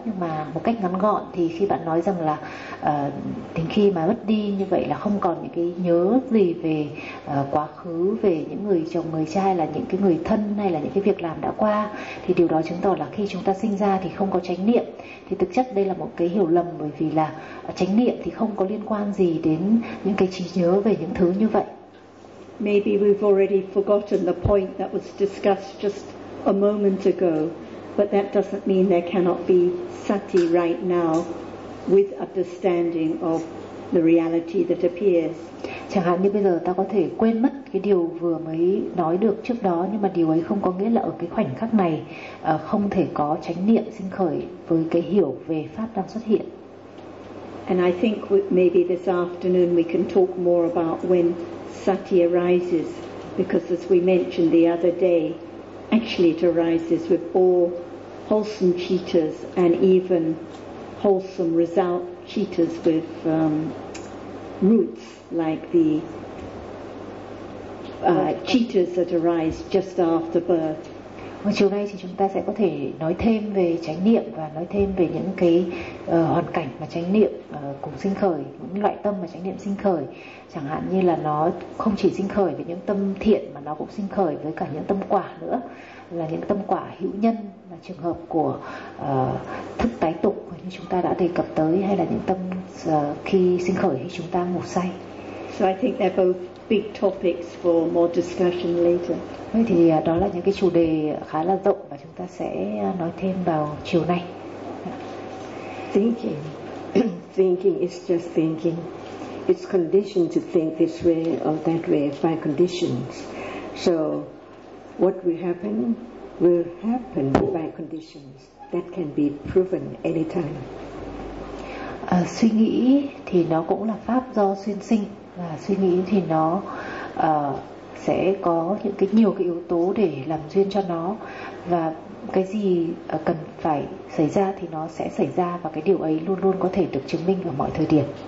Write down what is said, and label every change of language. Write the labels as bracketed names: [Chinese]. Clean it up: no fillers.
[Vietnamese] Nhưng mà một cách ngắn gọn thì khi bạn nói rằng là đến khi mà mất đi như vậy là không còn những cái nhớ gì về quá khứ, về những người chồng, người cha, là những cái người thân hay là những cái việc làm đã qua, thì điều đó chứng tỏ là khi chúng ta sinh ra thì không có chánh niệm. Thì thực chất đây là một cái hiểu lầm, bởi vì là chánh niệm thì không có liên quan gì đến những cái trí nhớ về những thứ như vậy. [English] Maybe we've already forgotten the point that was discussed just a moment ago, but that doesn't mean there cannot be sati right now with understanding of the reality that appears. [Vietnamese] Chẳng hạn như bây giờ ta có thể quên mất cái điều vừa mới nói được trước đó, nhưng mà điều ấy không có nghĩa là ở cái khoảnh khắc này không thể có chánh niệm sinh khởi với cái hiểu về pháp đang xuất hiện. [English] And I think maybe this afternoon we can talk more about when sati arises, because as we mentioned the other day, actually it arises with all wholesome cittas and even wholesome result cittas with roots, like the cittas that arise just after birth. [Vietnamese] Và chiều nay thì chúng ta sẽ có thể nói thêm về chánh niệm và nói thêm về những cái hoàn cảnh mà chánh niệm cũng sinh khởi, những loại tâm mà chánh niệm sinh khởi. Chẳng hạn như là nó không chỉ sinh khởi với những tâm thiện mà nó cũng sinh khởi với cả những tâm quả nữa, là những tâm quả hữu nhân, là trường hợp của thức tái tục như chúng ta đã đề cập tới, hay là những tâm khi sinh khởi khi chúng ta ngủ say. [English] So I think they're both big topics for more discussion later. [Vietnamese] Vậy thì đó là những cái chủ đề khá là rộng và chúng ta sẽ nói thêm vào chiều nay. [English] Thinking. Thinking is just thinking. It's conditioned to think this way or that way by conditions. So what will happen by conditions. That can be proven anytime. [Vietnamese] Suy nghĩ thì nó cũng là pháp do duyên sinh. Và suy nghĩ thì nó sẽ có những cái nhiều cái yếu tố để làm duyên cho nó, và cái gì cần phải xảy ra thì nó sẽ xảy ra, và cái điều ấy luôn luôn có thể được chứng minh ở mọi thời điểm.